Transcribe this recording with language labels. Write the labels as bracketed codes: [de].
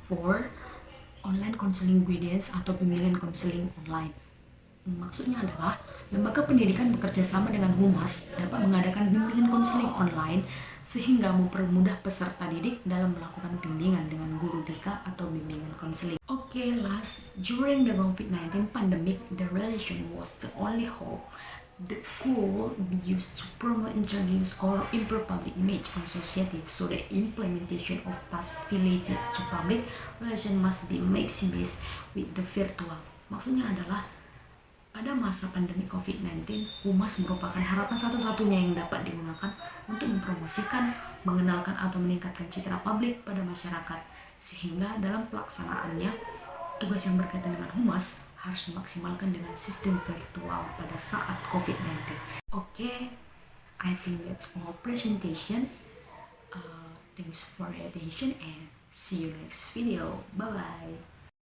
[id] 4. [en] Online counseling guidance [id] atau bimbingan konseling online. Maksudnya adalah lembaga pendidikan bekerja sama dengan humas dapat mengadakan bimbingan konseling online sehingga mempermudah peserta didik dalam melakukan bimbingan dengan guru BK atau bimbingan konseling. [en] Okay, last, during the COVID-19 pandemic, the religion was the only hope that could be used to promote, introduce, or improve public image on society. So the implementation of tasks related to public relation must be maximized with the virtual. [id] Maksudnya adalah pada masa pandemi COVID-19, humas merupakan harapan satu-satunya yang dapat digunakan untuk mempromosikan, mengenalkan, atau meningkatkan citra publik pada masyarakat. Sehingga dalam pelaksanaannya, tugas yang berkaitan dengan humas harus dimaksimalkan dengan sistem virtual pada saat COVID-19. [en] Okay, I think that's all presentation. Thanks for your attention and see you next video. Bye-bye.